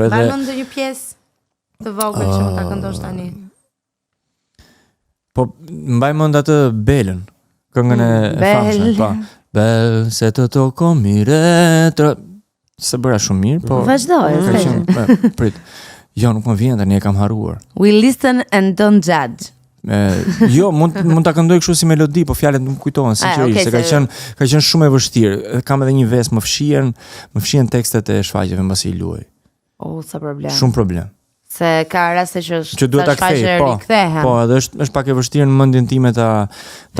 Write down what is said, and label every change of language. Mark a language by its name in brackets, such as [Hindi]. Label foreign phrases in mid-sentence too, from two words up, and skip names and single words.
[Albanian] Edhe mbaj ndonjë pjesë të vogël që ta këndosh tani. Po mbaj mend atë Belën, këngën e famshme, po. Bel se të toko mire, se bëra shumë mirë, po. Vazhdoj. Prit. Jo, nuk më vjen tani, e kam harruar. [English] We listen and don't judge. [Albanian] Jo, mund ta këndoj kështu si melodi, po fjalët nuk kujtohen sinqerisht, se ka qenë shumë e vështirë. Kam edhe një vesë, më fshihen tekstet e shfaqjeve mbasi i luaj. Sa problem. Shumë problem. Se ka raste që duhet ta kthej, po, edhe është pak e vështirë në mendjen time ta rikthej.